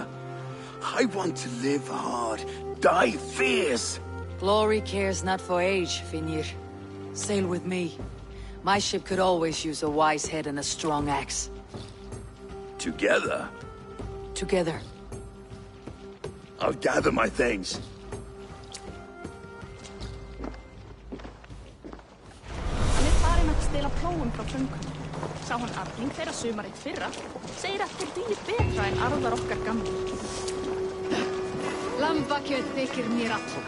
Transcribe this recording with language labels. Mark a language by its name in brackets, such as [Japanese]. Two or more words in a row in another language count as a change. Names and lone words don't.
[English] I want to live hard, die fierce. Glory cares not for age, Finnir. Sail with me. My ship could always use a wise head and a strong axe. Together? Together. I'll gather my things. [Icelandic] Hann farinn að stela plóum frá föngunum. Sá hann arfling þeirra sumarið fyrra. Segir að þeir dugir betra en arðar okkar gamlir. Lambakjöt þykir mér allgott.